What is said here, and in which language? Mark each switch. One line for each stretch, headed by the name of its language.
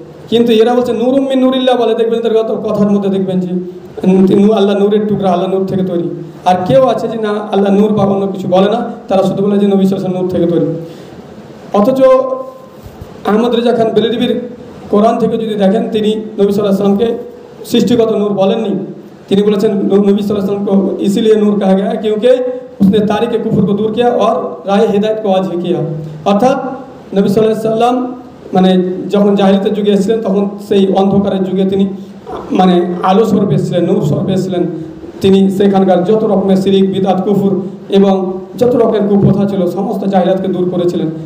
Bangla: কিন্তু এরা বলছে নূরুম মিন নূরিল্লাহ বলে, দেখবেন তার কথার মধ্যে দেখবেন যে আল্লাহ নূরের টুকরা, আল্লাহ নূর থেকে তৈরি। আর কেউ আছে যে না, আল্লাহ নূর বা অন্য কিছু বলে না, তারা শুধু বলে যে নবী সাল্লাল্লাহু আলাইহি ওয়াসাল্লাম নূর থেকে তৈরি। অথচ আহমদ রেজা খান বেরেলভির কোরআন থেকে যদি দেখেন, তিনি নবী সাল্লাল্লাহু আলাইহি ওয়াসাল্লামকে সৃষ্টিগত নূর বলেননি। তিনি বলেছেন
Hindi: नबी सल्लल्लाहु अलैहि वसल्लम को इसीलिए नूर कहा गया है क्योंकि उसने तारीक कुफर को दूर किया और राह हिदायत को वाज़िह किया।
Bangla: অর্থাৎ নবী সাল্লাল্লাহু আলাইহি ওয়াসাল্লাম মানে যখন জাহিলিয়াতের যুগে এসেছিলেন, তখন সেই অন্ধকারের যুগে তিনি মানে আলো স্বরূপে এসেছিলেন, নূর স্বরূপে এসেছিলেন। তিনি সেখানকার যত রকমের শিরিক, বিদআত, কুফর এবং যত রকমের কুপ্রথা ছিল, সমস্ত জাহিলিয়াতকে দূর করেছিলেন।